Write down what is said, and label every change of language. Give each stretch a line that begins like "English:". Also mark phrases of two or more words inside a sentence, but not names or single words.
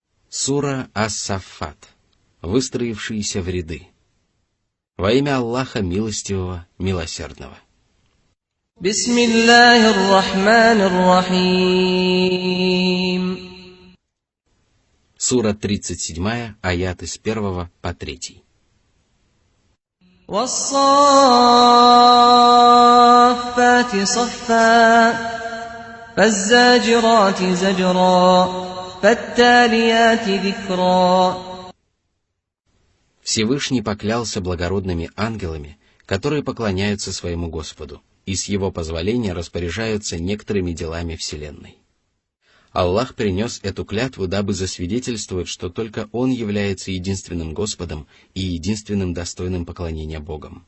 Russian: Сура Ас-Саффат. Выстроившиеся в ряды. Во имя Аллаха Милостивого, Милосердного.
Arabic: بسم الله الرحمن الرحيم.
Russian: Сура 37, аяты с 1 по 3.
Arabic: وَالصَّافَّاتِ صَفًّا فَالزَّاجِرَاتِ زَجْرًا فَالتَّالِيَاتِ ذِكْرًا.
Russian: Всевышний поклялся благородными ангелами, которые поклоняются своему Господу, и с его позволения распоряжаются некоторыми делами Вселенной. Аллах принес эту клятву, дабы засвидетельствовать, что только Он является единственным Господом и единственным достойным поклонения Богом.